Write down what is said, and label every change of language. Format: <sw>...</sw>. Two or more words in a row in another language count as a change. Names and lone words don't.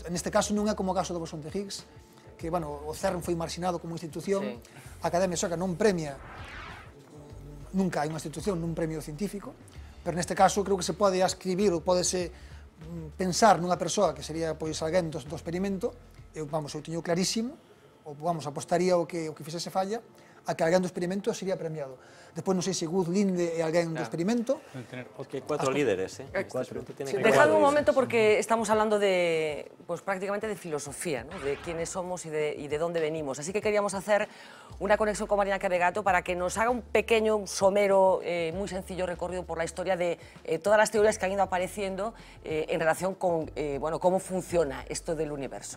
<gl>Neste caso non é como o caso do bosón de Higgs, que, bueno, o CERN foi marxinado como institución, a Academia Sueca non premia, nunca hai unha institución nun premio científico, pero neste caso creo que se pode ascribir ou podese pensar nunha persoa que sería pois alguén do experimento. Eu teño clarísimo, ou apostaría o que fixese falla, a que alguén do experimento sería premiado. Despois non sei se Guth, Linde e alguén do experimento. Porque 4 líderes,</gl> <es>Dejadme un momento porque estamos hablando de, pues prácticamente de filosofía, ¿no? De quiénes somos y de dónde venimos. Así que queríamos hacer una conexión con Marina Cabegato para que nos haga un pequeño somero, muy sencillo recorrido por la historia de todas las teorías que han ido apareciendo en relación con cómo funciona esto del universo.</es>